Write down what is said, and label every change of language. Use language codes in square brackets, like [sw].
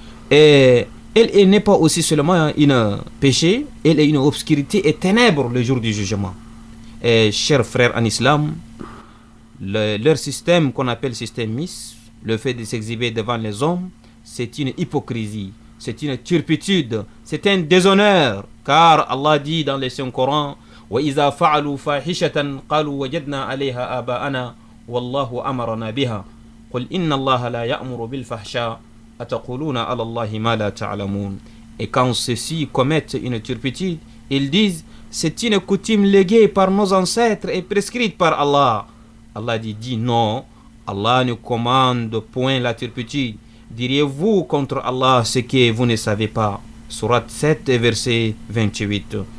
[fr] Et elle n'est pas aussi seulement une péché, elle est une obscurité et ténèbres le jour du jugement. Et chers frères en islam, leur système qu'on appelle système Miss, le fait de s'exhiber devant les hommes, c'est une hypocrisie, c'est une turpitude, c'est un déshonneur. Car Allah dit dans le Saint-Coran, [ar] وَإِذَا فَعَلُوا فَاحِشَةً قَالُوا وَجَدْنَا عَلَيْهَا آبَاءَنَا وَاللَّهُ أَمَرَنَا بِهَا قُلْ إِنَّ اللَّهَ لَا يَأْمُرُ بِالْفَحْشَاءِ أَتَقُولُونَ عَلَى اللَّهِ مَا لَا تَعْلَمُونَ. [fr] Et quand ceux-ci commettent une turpitude, ils disent c'est une coutume léguée par nos ancêtres et prescrite par Allah. Allah dit non, Allah ne commande point la turpitude. Diriez-vous contre Allah ce que vous ne savez pas? Surat 7, verset 28.